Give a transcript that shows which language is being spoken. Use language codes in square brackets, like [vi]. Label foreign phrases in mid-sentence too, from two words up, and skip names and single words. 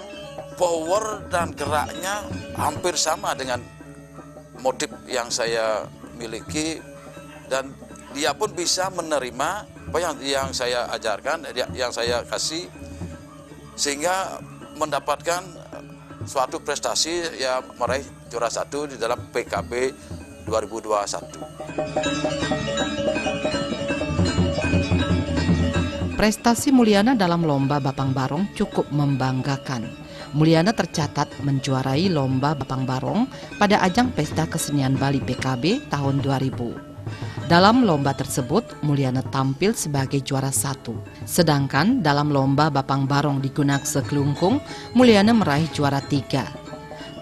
[id] Power dan geraknya hampir sama dengan motif yang saya miliki, dan dia pun bisa menerima apa yang saya ajarkan, yang saya kasih, sehingga mendapatkan suatu prestasi yang meraih juara 1 di dalam PKB 2021. Prestasi Mulyana dalam lomba Bapang Barong cukup membanggakan. Mulyana tercatat menjuarai lomba Bapang Barong pada ajang Pesta Kesenian Bali PKB tahun 2000. Dalam lomba tersebut, Mulyana tampil sebagai juara 1. Sedangkan dalam lomba Bapang Barong di Gunakse Kelungkung, Mulyana meraih juara 3.